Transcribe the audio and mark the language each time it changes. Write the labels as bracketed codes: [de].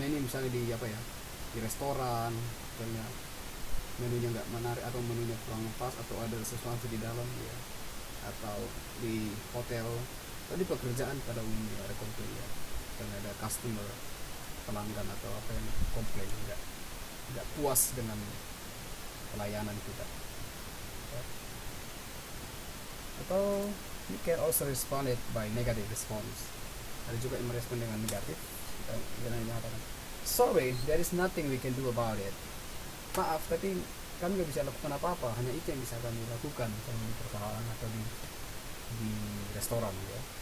[id] Misalnya di restoran, misalnya menunya nggak menarik atau menunya kurang pas atau ada sesuatu di dalam ya, atau di hotel atau di pekerjaan pada umumnya ada komplain ya, karena ada customer, pelanggan atau apa yang komplain nggak puas dengan pelayanan kita ya. [en] Atau you can also respond it by negative response. [id] Ada juga yang merespon dengan negatif. Kita mengatakan [en] sorry, there is nothing we can do about it. [id] Maaf, tapi kami nggak bisa lakukan apa-apa. Hanya itu yang bisa kami lakukan, misalnya di perusahaan atau di restoran ya.